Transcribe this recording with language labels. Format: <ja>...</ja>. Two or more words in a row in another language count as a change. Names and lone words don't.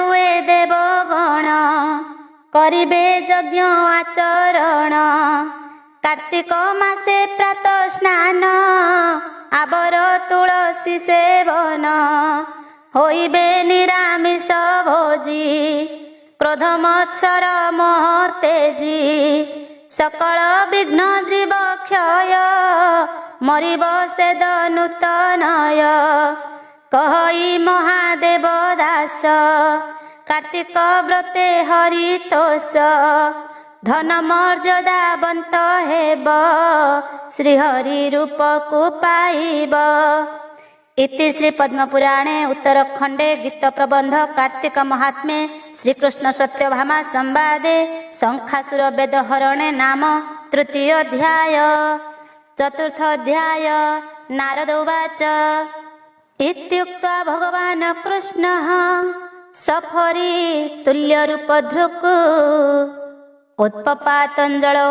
<or>ଏ ଦେବଗଣ କରିବେ ଯଜ୍ଞ ଆଚରଣ କାର୍ତ୍ତିକ ମାସେ ପ୍ରାତ ସ୍ନାନ ଆବର ତୁଳସୀ ସେବନ ହୋଇବେ ନିରାମିଷ ଭୋଜି କ୍ରୋଧ ମତ୍ସର ମୋହ ତେଜି ସକଳ ବିଘ୍ନ ଜୀବ କ୍ଷୟ ମରିବ ସେଦ ନୂତନୟ କହଇ ମହାଦେବ ଦାସ କାର୍ତ୍ତିକ ବ୍ରତେ ହରିତୋଷ ଧନ ମର୍ଯ୍ୟାଦାବନ୍ତ ହେବ ଶ୍ରୀହରି ରୂପକୁ ପାଇବ।</or> <sa>इति श्री पद्मपुराणे उत्तरखंडे गीत प्रबंध कार्तिक महात्म्ये श्रीकृष्ण सत्यभामा संवादे शंखासुर वेद हरणे नाम तृतीय अध्याय। चतुर्थ अध्याय नारद उवाच इत्युक्त्वा भगवान् कृष्णः सफरी तुल्य रूप धृक् उत्पपातञ्जलौ</sa>